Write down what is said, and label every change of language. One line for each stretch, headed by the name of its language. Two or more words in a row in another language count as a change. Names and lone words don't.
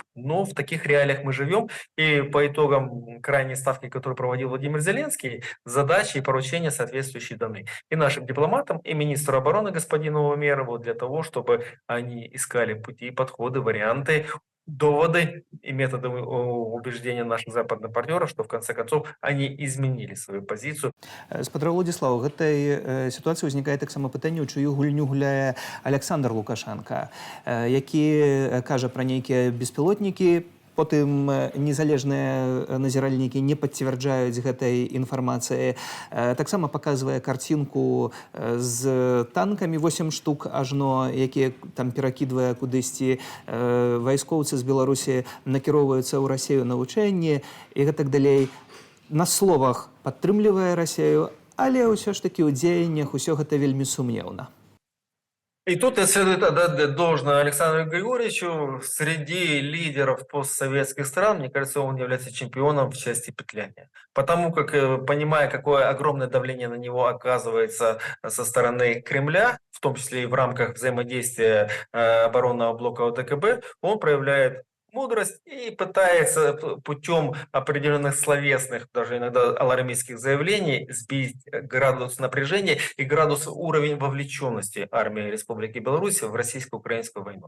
Russian: Но в таких реалиях мы живем, и по итогам крайней ставки, которую проводил Владимир Зеленский, задачи и поручения соответствующие даны и нашим дипломатам, и министру обороны господину Умерову для того, чтобы они искали пути, подходы, варианты, доводы и методы убеждения наших западных партнеров, что в конце концов они изменили свою позицию.
Belarusian: Спадар Владислаў, гэтай сітуацыі ўзнікае таксама пытанне, у чыю гульню гуляе Александр Лукашенко, які кажа пра нейкія беспілотнікі, потым незалежныя назіральнікі не пацвярджаюць гэтай інфармацыі. Таксама паказвае карцінку з танкамі 8 штук ажно, якія там перакідвае кудысьці. Вайскоўцы з Беларусі накіроўваюцца ў Расію на вучэнні і гэтак далей. На словах падтрымлівае Расію, але ўсё ж такі ў дзеяннях усё гэта вельмі сумнеўна.
Russian: И тут следует отдать должное Александру Григорьевичу. Среди лидеров постсоветских стран, мне кажется, он является чемпионом в части петляния. Потому как, понимая, какое огромное давление на него оказывается со стороны Кремля, в том числе и в рамках взаимодействия оборонного блока ОДКБ, он проявляет мудрость и пытается путем определенных словесных, даже иногда алармистских заявлений сбить градус напряжения и уровень вовлеченности армии Республики Беларусь в российско-украинскую войну.